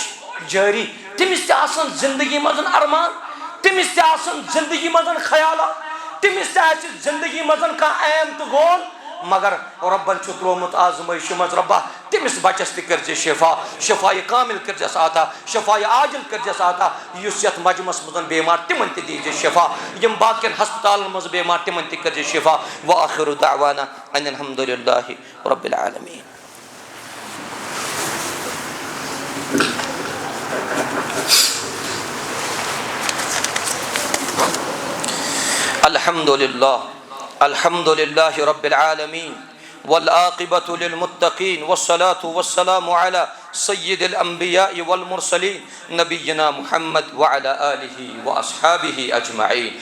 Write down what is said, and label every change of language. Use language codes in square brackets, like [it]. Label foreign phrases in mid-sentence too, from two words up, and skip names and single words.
[ks] جٲری تٔمِس تہِ آسان زندگی منٛز ارمان تٔمِس تہِ آسان زندگی منٛز خیالات تٔمِس تہِ آسہِ زندگی منٛز کانٛہہ ایم تہٕ گول مگر رۄبن چھُ تروومُت آزمٲیشہِ منٛز رۄبا تٔمِس بچس تہِ کٔرزِ شفا شفایہِ کامل کٔرزٮ۪س عطا شفایہِ عاجل کٔرزٮ۪س عطا یُس یتھ مجمس منٛز بیمار تِمن تہِ دیٖزِ شفا یِم باقین ہسپتالن منٛز بیمار تِمن تہِ کٔرزِ شفا [ar] وآخر دعوانا ان الحمد للہ رب العالمین. الحمد لله رب العالمين والعاقبة للمتقين والصلاة والسلام على سيد الأنبياء والمرسلين نبينا محمد وعلى آله وأصحابه أجمعين.